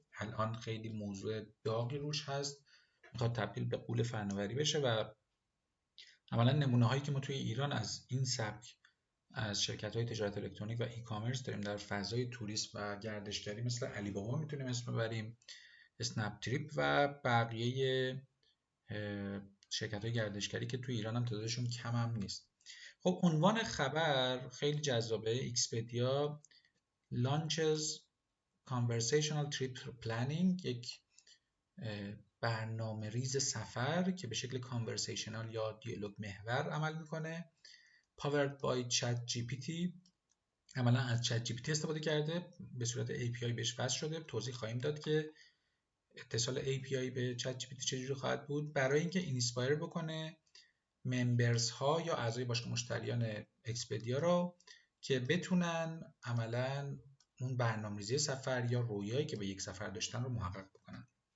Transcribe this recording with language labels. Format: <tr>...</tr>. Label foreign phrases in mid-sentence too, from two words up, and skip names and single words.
<fa>الان خیلی موضوع داغی روش هست، میخواد تبدیل به غول فناوری بشه و عملا نمونه هایی که ما توی ایران از این سبک از شرکت‌های تجارت الکترونیک و ای کامرس داریم در فضای توریسم و گردشگری مثل علی بابا میتونیم اسم ببریم، اسنپ تریپ و بقیه شرکت‌های گردشگری که توی ایران هم تعدادشون کم هم نیست. خب عنوان خبر خیلی جذابه: ایکسپدیا</fa> <en>launches conversational trip planning،</en> <fa>یک برنامه ریز سفر که به شکل کانورسیشنال یا دیالوگ محور عمل میکنه.</fa> <en>powered by chat gpt،</en> <fa>عملا از چت جی پی تی استفاده کرده، به صورت API بهش وصل شده. توضیح خواهیم داد که اتصال API به چت جی پی تی چجوری خواهد بود برای اینکه اینسپایر بکنه ممبرز ها یا اعضای باشگاه مشتریان اکسپدیا را که بتونن عملا اون برنامه‌ریزی سفر یا رویایی که به یک سفر داشتن رو محقق بکنن.</fa>